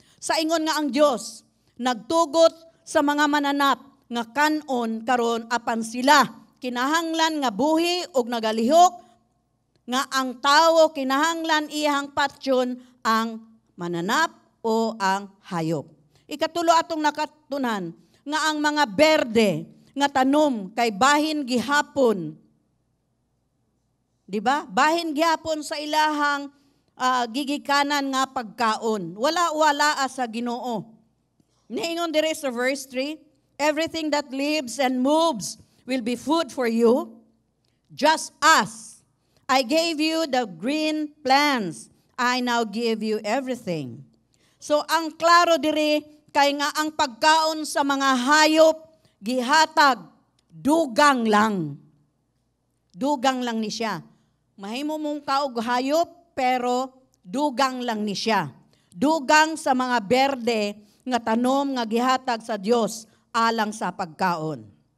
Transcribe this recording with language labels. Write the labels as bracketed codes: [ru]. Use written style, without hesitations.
[ceb] Sa ingon nga ang Dios nagtugot sa mga mananap nga kanon karon apan sila kinahanglan nga buhi og nagalihok nga ang tao kinahanglan iyang patyon ang mananap o ang hayop. Ikatulo atong nakatunan nga ang mga berde nga tanom kay bahin gihapon. Di ba? Bahin gihapon sa ilahang gigikanan nga pagkaon. Wala sa Ginoo. Niingon dire sa verse 3, [en] everything that lives and moves will be food for you, just as I gave you the green plants, I now give you everything. [ceb] So ang klaro diri kay nga ang pagkaon sa mga hayop gihatag dugang lang. Dugang lang ni siya. Mahimo mong kaog hayop pero dugang lang ni siya. Dugang sa mga berde nga tanom nga gihatag sa Dios alang sa pagkaon.